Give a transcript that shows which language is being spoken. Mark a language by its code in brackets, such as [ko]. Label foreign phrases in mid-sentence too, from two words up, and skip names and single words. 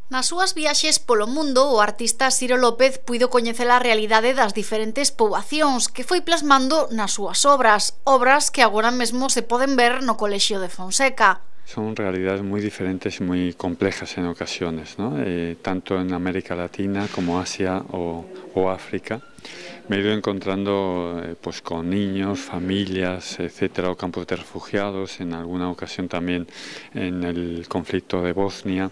[gl] Nas súas viaxes polo mundo, o artista Siro López puido coñecer a realidade das diferentes poboacións que foi plasmando nas súas obras que agora mesmo se poden ver no Colexio de Fonseca. [es] Son realidades muy diferentes y muy complejas en ocasiones, ¿no? Tanto en América Latina como Asia o África. Me he ido encontrando pues con niños, familias, etcétera, o campos de refugiados, en alguna ocasión también en el conflicto de Bosnia.